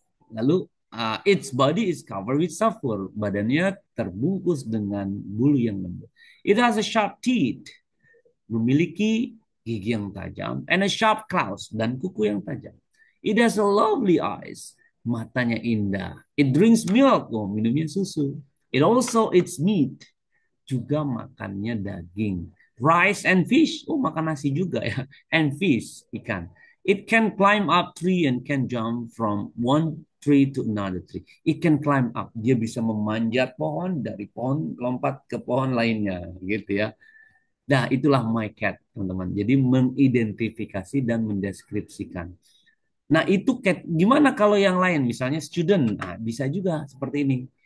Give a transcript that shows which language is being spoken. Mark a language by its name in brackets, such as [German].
[English] Lalu its body is covered with soft fur. [Indonesian] Badannya terbungkus dengan bulu yang lembut. [English] It has a sharp teeth, [Indonesian] memiliki gigi yang tajam, [English] and a sharp claws, [Indonesian] dan kuku yang tajam. [English] It has a lovely eyes, [Indonesian] matanya indah. [English] It drinks milk, [Indonesian] oh minumnya susu. [English] It also eats meat, [Indonesian] juga makannya daging. [English] Rice and fish, [Indonesian] oh makan nasi juga ya. [English] And fish, [Indonesian] ikan. [English] It can climb up tree and can jump from one tree to another tree. It can climb up, [Indonesian] dia bisa memanjat pohon, dari pohon lompat ke pohon lainnya, gitu ya. Nah, itulah my cat, teman-teman. Jadi mengidentifikasi dan mendeskripsikan. Nah, itu cat. Gimana kalau yang lain? Misalnya student. Nah, bisa juga seperti ini.